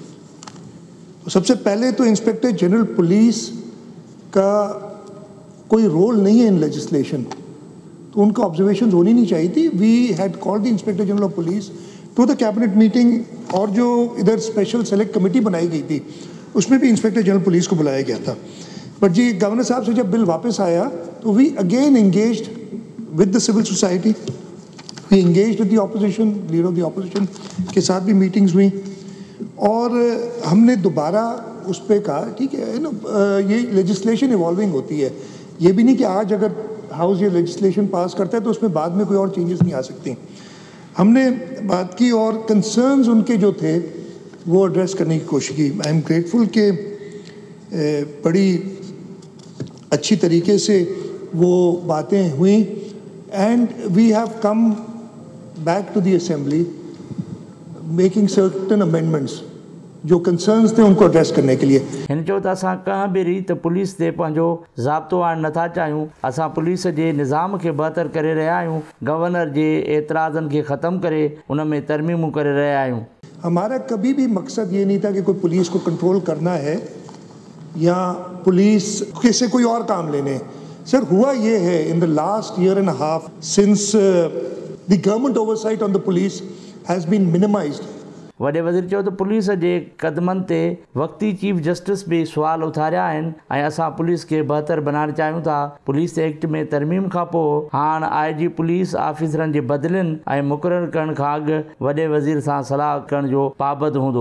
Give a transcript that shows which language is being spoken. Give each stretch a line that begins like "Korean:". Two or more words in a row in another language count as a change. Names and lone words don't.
Urdu: سب سے پہلے تو
English: Inspector General Police
Urdu: کا کوئی رول نہیں ہے
English: in legislation,
Urdu: تو ان کا آبزرویشن ہونی نہیں چاہیے تھی.
English: We had called the Inspector General of Police to the cabinet meeting,
Urdu: اور جو ادھر
English: special select committee
Urdu: بنائی گئی تھی اس میں بھی
English: Inspector General Police
Urdu: کو بلایا گیا تھا. بٹ جی گورنر صاحب سے جب بل واپس آیا تو
English: we again engaged with the civil society, we engaged with the opposition, leader of the opposition
Urdu: کے ساتھ بھی میٹنگز ہوئی اور ہم نے دوبارہ اس پر کہا ٹھیک ہے نا، یہ
English: legislation evolving
Urdu: ہوتی ہے. یہ بھی نہیں کہ آج اگر ہاؤس یہ
English: legislation pass
Urdu: کرتا ہے تو اس میں بعد میں کوئی اور چینجز نہیں آ سکتی. ہم نے بات کی اور کنسرنز ان کے جو تھے وہ ایڈریس کرنے کی کوشش کی.
English: I am grateful
Urdu: کہ بڑی اچھی طریقے سے وہ باتیں ہوئی
English: and we have come back to the assembly making certain amendments
Urdu: جو کنسرنز تھے ان کو ایڈریس کرنے کے لیے.
Sindhi: हिन चयो त असां कंहिं बि रीति पुलिस ते पंहिंजो ज़ाब्तो आणणु नथा चाहियूं। असां पुलिस जे निज़ाम खे बहितर करे रहिया आहियूं, गवर्नर जे एतिराज़नि खे ख़त्म करे उन में तरमीमूं करे रहिया आहियूं।
Urdu: ہمارا کبھی بھی مقصد یہ نہیں تھا کہ کوئی پولیس کو کنٹرول کرنا ہے یا پولیس کسی کوئی اور کام لینے.
English: Sir
Urdu: ہوا یہ ہے
English: in the last year and half since the government oversight on the police has been minimised.
Sindhi: वॾे वज़ीर चयो त पुलिस जे क़दमनि ते वक़्ती चीफ जस्टिस भी सुवाल उथारिया आहिनि ऐं असां पुलिस खे बहितर बनाइणु चाहियूं था। पुलिस एक्ट में तरमीम खां पोइ हाणे IG पुलिस ऑफिसरनि जे बदिलनि ऐं मुक़ररु करण खां अॻु वॾे वज़ीर सां सलाह करण जो पाबंद हूंदो।